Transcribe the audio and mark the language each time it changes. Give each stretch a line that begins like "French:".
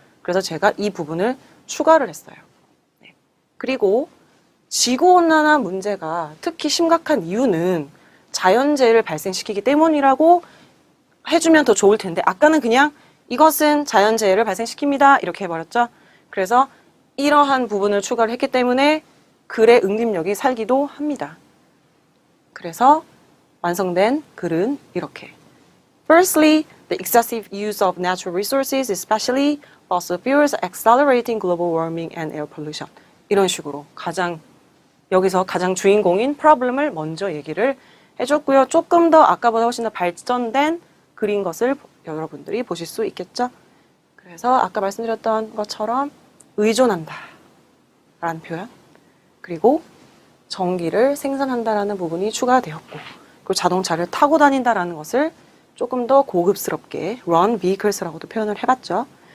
Korean: 그래서 제가 이 부분을 추가를 했어요. 네. 그리고 지구온난화 문제가 특히 심각한 이유는 자연재해를 발생시키기 때문이라고 해주면 더 좋을 텐데 아까는 그냥 이것은 자연재해를 발생시킵니다 이렇게 해버렸죠. 그래서 이러한 부분을 추가를 했기 때문에 글의 응집력이 살기도 합니다. 그래서 완성된 글은 이렇게
English: Firstly, the excessive use of natural resources, especially fossil fuels, accelerating global warming and air pollution.
Korean: 이런 식으로 가장 여기서 가장 주인공인 problem을 먼저 얘기를 해줬고요. 조금 더 아까보다 훨씬 더 발전된 글인 것을 여러분들이 보실 수 있겠죠. 그래서 아까 말씀드렸던 것처럼 의존한다 라는 표현, 그리고 전기를 생산한다라는 부분이 추가되었고, 그리고 자동차를 타고 다닌다라는 것을 조금 더 고급스럽게 run vehicles라고도 표현을 해봤죠.